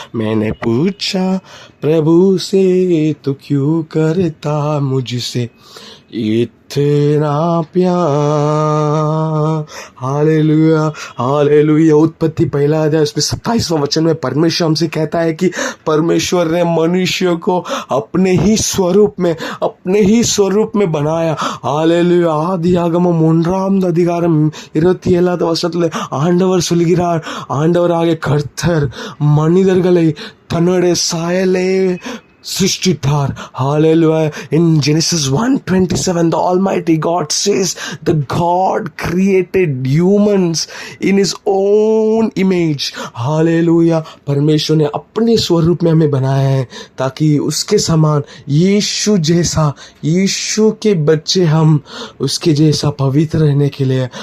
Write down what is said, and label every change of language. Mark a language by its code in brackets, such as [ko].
[hi] मैंने पूछा प्रभु से, तू क्यों करता मुझसे इतना प्यार। Hallelujah hallelujah. उत्पत्ति पहला अध्याय उसमें 27वां वचन में परमेश्वर हमसे कहता है कि परमेश्वर ने मनुष्य को अपने ही स्वरूप में बनाया। हालेलुया। [ta] ஆதியாகமம் 1 அதிகாரம் 27வது வசனத்துல ஆண்டவர் சொல்கிறார், ஆண்டவராகிய கர்த்தர் மனிதர்களை தன்னுடைய சாயலே सृष्टितार। [en] Hallelujah. In Genesis 1:27, the Almighty God says the God created humans in His own image. Hallelujah. [hi] परमेश्वर ने अपने स्वरूप में हमें बनाया है ताकि उसके समान यीशु जैसा, यीशु के बच्चे हम उसके जैसा पवित्र रहने के लिए।